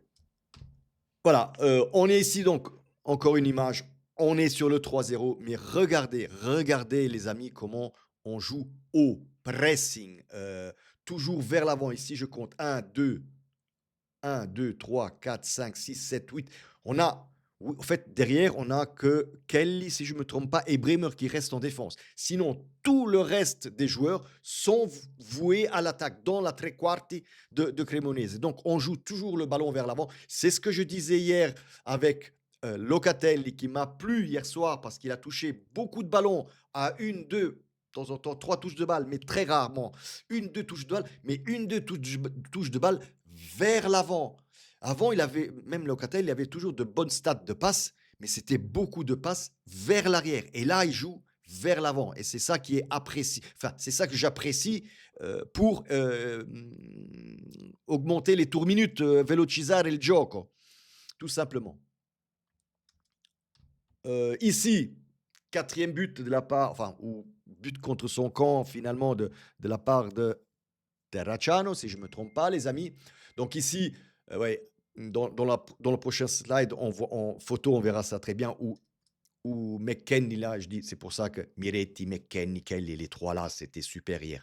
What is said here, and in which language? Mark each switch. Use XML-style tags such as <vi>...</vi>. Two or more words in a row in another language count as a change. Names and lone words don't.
<fr>Voilà, on est ici donc, encore une image, on est sur le 3-0, mais regardez les amis comment on joue au pressing, toujours vers l'avant. Ici, je compte 1, 2, 3, 4, 5, 6, 7, 8. On a, en fait, derrière, on a que Kelly, si je ne me trompe pas, et Bremer qui restent en défense. Sinon, tout le reste des joueurs sont voués à l'attaque dans la</fr> <it>tre quarti</it> <fr>de Cremonese. Donc, on joue toujours le ballon vers l'avant. C'est ce que je disais hier avec Locatelli qui m'a plu hier soir parce qu'il a touché beaucoup de ballons à une, deux, de temps en temps, 3 touches de balle, mais très rarement. Une, deux touches de balle, mais une, deux touches de balle vers l'avant. Avant, il avait, même Locatelli, il avait toujours de bonnes stats de passes, mais c'était beaucoup de passes vers l'arrière. Et là, il joue vers l'avant. Et c'est ça qui est apprécié. Enfin, c'est ça que j'apprécie pour augmenter les tours minutes,</fr> <it>velocizzare il gioco,</it> <fr>tout simplement. Ici, 4e but de la part, enfin, ou but contre son camp finalement de la part de Terracciano, si je ne me trompe pas, les amis. Donc ici, ouais, dans le prochain slide, on voit en photo, on verra ça très bien, où McKennie, là, je dis, c'est pour ça que Miretti, McKennie, Kelly, les trois là, c'était super hier.</fr>